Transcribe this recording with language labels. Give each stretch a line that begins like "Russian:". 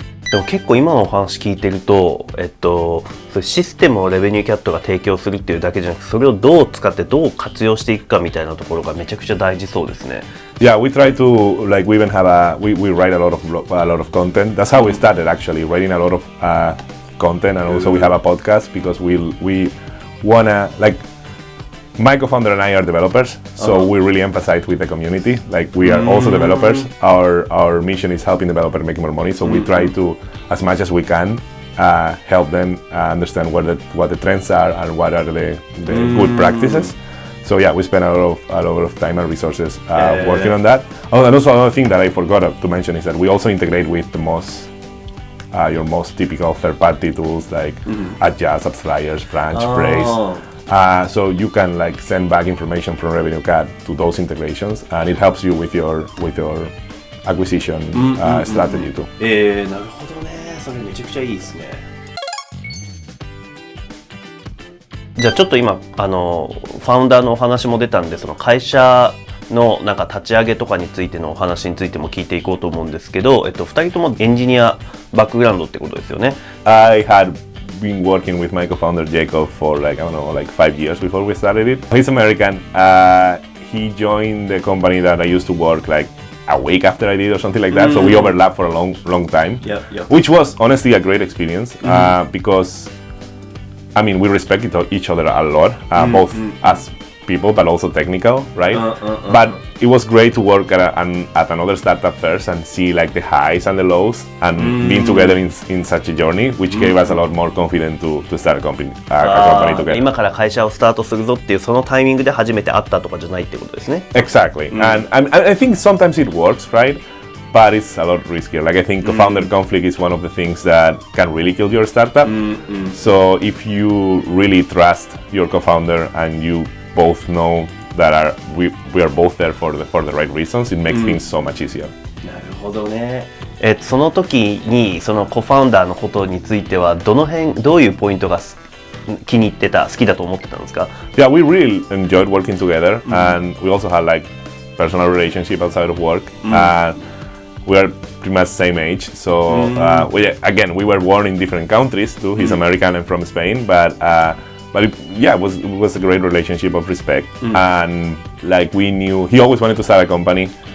Japanese: でも結構今のお話聞いてると、それシステムをRevenueCatが提供するっていうだけじゃなくて、それをどう使ってどう活用していくかみたいなところがめちゃくちゃ大事そうですね。
English: Yeah, we try to we even have we write a lot of content. That's how we started actually, writing a lot of content, and also we have a podcast because we wanna my co-founder and I are developers, so we really emphasize with the community. Like we are also developers. Our mission is helping developers make more money, so we try to, as much as we can, help them understand what the trends are and what are the good practices. So yeah, we spend a lot of time and resources working on that. Oh, and also another thing that I forgot to mention is that we also integrate with your most typical third-party tools like Adjust, Subsliers, Branch, Braze. So you can send back information from RevenueCat to those integrations, and it helps you with your acquisition strategy too.
Japanese: なるほどね。それめちゃくちゃいいですね。じゃあちょっと今ファウンダーのお話も出たんで、その会社のなんか立ち上げとかについてのお話についても聞いていこうと思うんですけど、2人ともエンジニアバックグラウンドってことですよね。
English: I had been working with my co-founder Jacob for 5 years before we started it. He's American. He joined the company that I used to work a week after I did or something like that. So we overlapped for a long time, which was honestly a great experience because we respect each other a lot, both as people but also technical, right? But it was great to work at another startup first and see the highs and the lows and being together in such a journey, which gave us a lot more confidence to start a company together.
Japanese: 今から会社をスタートするぞっていうそのタイミングで初めて会ったとかじゃないってことですね。
English: Exactly, and I think sometimes it works, right? But it's a lot riskier. I think co-founder conflict is one of the things that can really kill your startup. So if you really trust your co-founder and you both know that we are both there for the right reasons, it makes things so much easier.
Japanese: なるほどね。その時にそのコファウンダーのことについてはどういうポイントが気に入ってた、好きだと思ってたんですか？
English: Yeah, we really enjoyed working together, and we also had personal relationship outside of work. We are pretty much same age, so we were born in different countries too. He's American and from Spain, but it was a great relationship of respect, and we knew he always wanted to start a company.